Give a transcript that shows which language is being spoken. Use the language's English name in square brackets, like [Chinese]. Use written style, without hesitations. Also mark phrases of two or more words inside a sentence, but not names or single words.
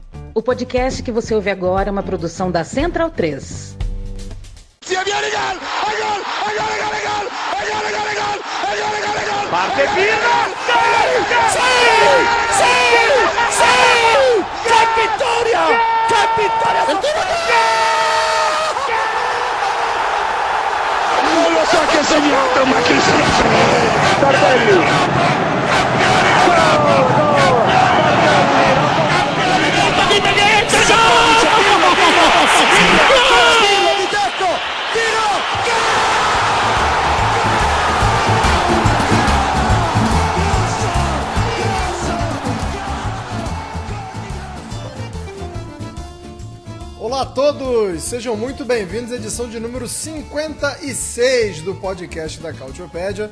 [Portuguese] O podcast que você ouve agora é uma produção da Central 3. [Italian] Parte Pirlo! ¡Qué vittoria! ¡Qué vittoria! Non lo so chi ha segnato, ma chi se lo sa? Tardelli! [Portuguese] Olá a todos, sejam muito bem-vindos à edição de número 56 do podcast da Cautiopédia.